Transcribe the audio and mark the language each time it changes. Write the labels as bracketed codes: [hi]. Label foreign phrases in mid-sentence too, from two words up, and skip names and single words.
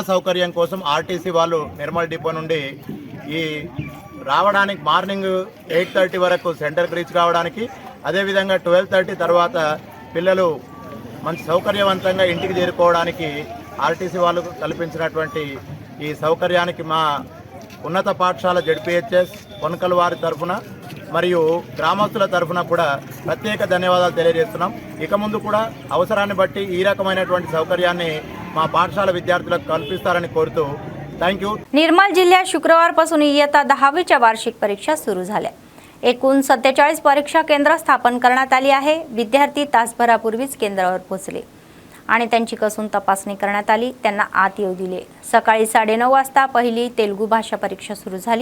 [te] సౌకర్యం కోసం ఆర్టీసీ వాళ్ళు నిర్మల్ డిపో నుండి ఈ రావడానికి మార్నింగ్ 8:30 వరకు సెంటర్కి రీచ్ కావడానికి, అదేవిధంగా 12:30 తర్వాత పిల్లలు మంచి సౌకర్యవంతంగా ఇంటికి చేరుకోవడానికి ఆర్టీసీ వాళ్ళు కల్పించినటువంటి ఈ సౌకర్యానికి మా ఉన్నత పాఠశాల జెడ్పీహెచ్ఎస్ కొనకల్ వారి తరఫున మరియు గ్రామస్తుల తరఫున కూడా ప్రత్యేక ధన్యవాదాలు తెలియజేస్తున్నాం. ఇక ముందు కూడా అవసరాన్ని బట్టి ఈ रकमायनటువంటి సౌకర్యాన్ని మా పాఠశాల విద్యార్థులకు కల్పిస్తారని కోరుతू थँक्यू. [mr] निर्मल जिल्ह्यात शुक्रवारपासून इयत्ता 10वीच्या वार्षिक परीक्षा सुरू झाल्या. एकूण 47 परीक्षा केंद्र स्थापन करण्यात आली आहे. विद्यार्थी तासभरापूर्वीच केंद्रावर पोहोचले आणि त्यांची कसून तपासणी करण्यात आली. त्यांना आत येऊ दिले. सकाळी 9:30 वाजता पहिली तेलुगू भाषा परीक्षा सुरू झाली.